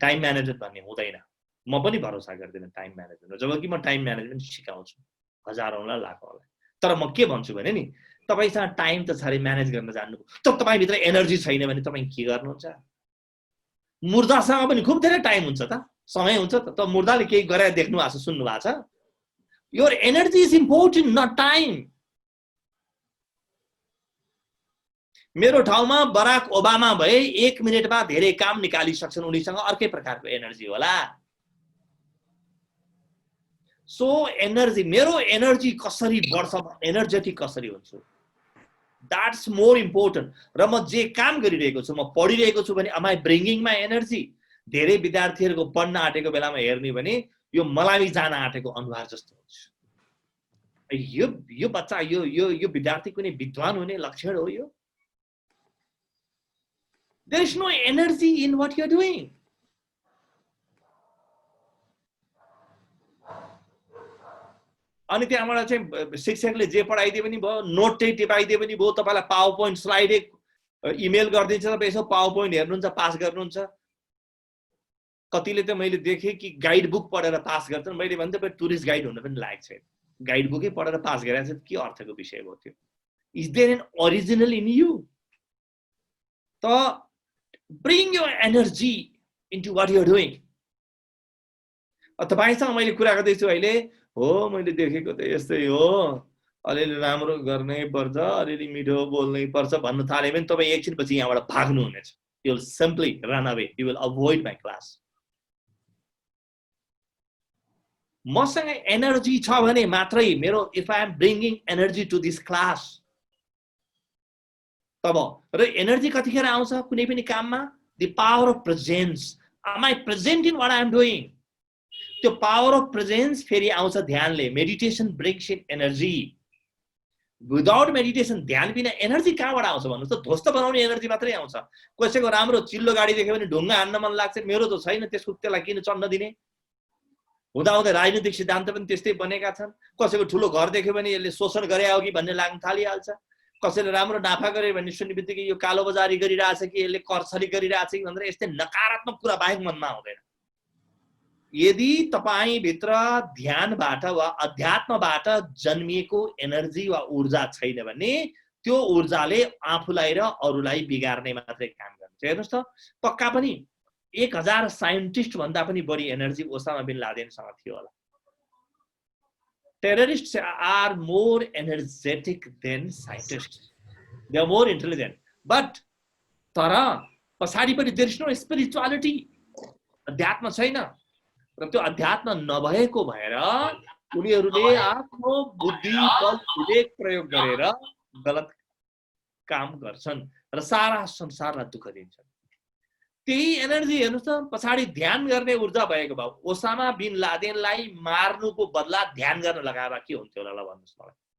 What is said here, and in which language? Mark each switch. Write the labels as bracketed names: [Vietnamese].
[Nepali] Time management भन्ने हुँदैन, म पनि भरोसा गर्दिनँ टाइम म्यानेजमेन्ट, जबकि म टाइम म्यानेजमेन्ट सिकाउँछु हजारौंलाई लाखौंलाई। तर म के भन्छु भने नि, तपाईसँग टाइम त छ रे, म्यानेज गर्न जान्नु, तर तपाईभित्र एनर्जी छैन भने तपाई के गर्नुहुन्छ? मुर्दासँग पनि खुब धेरै टाइम हुन्छ त, समय हुन्छ त। मुर्दाले केही गरेर देख्नु भएको छ, सुन्नु भएको छ? [English] Your energy is important, not time. [Nepali] मेरो ठाउँमा बराक ओबामा भए 1 मिनेटमा धेरै काम निकालिसक्छन्, उनीसँग अर्कै प्रकारको एनर्जी होला। सो एनर्जी, मेरो एनर्जी कसरी बढ्छ, एनर्जेटिक कसरी हुन्छु, [English] That's more important. [Nepali] र म जे काम गरिरहेको छु, म पढिरहेको छु भने [English] am I bringing my energy? [Nepali] धेरै विद्यार्थीहरूको पढ्न आँटेको बेलामा हेर्ने भने यो मलाई जान आँटेको अनुहार जस्तो हुन्छ। यो बच्चा यो विद्यार्थी कुनै विद्वान हुने लक्षण हो यो? [English] There is no energy in what you are doing. [Nepali] अनि त्यहाँबाट चाहिँ शिक्षकले जे पढाइदिए पनि भयो, नोट चाहिँ टिपाइदिए पनि भयो, तपाईलाई पावर पोइन्ट स्लाइड इमेल गरिदिन्छ, तपाईँ यसो पावर पोइन्ट हेर्नुहुन्छ, पास गर्नुहुन्छ। कतिले त मैले देखेँ कि गाइड बुक पढेर पास गर्छन्। मैले भने तपाईँ टुरिस्ट गाइड हुन पनि लायक छैन, गाइड बुकै पढेर पास गरेर चाहिँ के अर्थको विषय हो त्यो? [English] Is there an original in you? त bring your energy into what you are doing. [Nepali] तपाईसँग मैले कुरा गर्दैछु अहिले, हो मैले देखेको त यस्तै हो, अलिअलि राम्रो गर्नै पर्छ, अलिअलि मिठो बोल्नै पर्छ भन्न थाले भने तपाईँ एकछिनपछि यहाँबाट भाग्नु हुनेछ। [English] You will simply run away. You will avoid my class. [Nepali] मसँग एनर्जी छ भने मात्रै मेरो, [English] if I am bringing energy to this class, [Nepali] तब र एनर्जी कतिखेर आउँछ कुनै पनि काममा? [English] The power of presence. Am I present in what I am doing? [Nepali] त्यो [English] power of presence [Nepali] फेरि आउँछ ध्यानले। [English] Meditation brings in energy. Without meditation, [Nepali] ध्यान बिना एनर्जी कहाँबाट आउँछ भन्नुहोस् त? ध्वस्त बनाउने एनर्जी मात्रै आउँछ। कसैको राम्रो चिल्लो गाडी देख्यो भने ढुङ्गा हान्न मन लाग्छ, मेरो त छैन, त्यसलाई किन चढ्न दिने? हुँदाहुँदै राजनीतिक सिद्धान्त पनि त्यस्तै बनेका छन्। कसैको ठुलो घर देख्यो भने यसले शोषण गरे हो कि भन्ने लाग्न थालिहाल्छ। कसैले राम्रो नाफा गरे भन्ने सुन्ने बित्तिकै यो कालो बजारी गरिरहेछ कि यसले करछरी गरिरहेछ कि भनेर यस्तै नकारात्मक कुरा बाहेक मनमा आउँदैन। यदि तपाईभित्र ध्यानबाट वा अध्यात्मबाट जन्मिएको एनर्जी वा ऊर्जा छैन भने त्यो ऊर्जाले आफूलाई र अरूलाई बिगार्ने मात्रै काम गर्छ। हेर्नुस् त, पक्का पनि 1000 साइन्टिस्ट भन्दा पनि बढी एनर्जी ओसामा बिन लादेनसँग थियो होला। [English] Terrorists are more energetic than scientists. They are more intelligent. But [Nepali] तर पछाडिपट्टि [English] there is no spirituality. [Nepali] अध्यात्म छैन। र त्यो अध्यात्म नभएको भएर उनीहरूले आफ्नो बुद्धि बल विवेक प्रयोग गरेर गलत काम गर्छन् र सारा संसारलाई दुःख दिन्छन्। त्यही एनर्जी हेर्नुस् त, पछाडि ध्यान गर्ने ऊर्जा भएको भए ओसामा बिन लादेनलाई मार्नुको बदला ध्यान गर्न लगाएर के हुन्थ्यो होला भन्नुस् मलाई।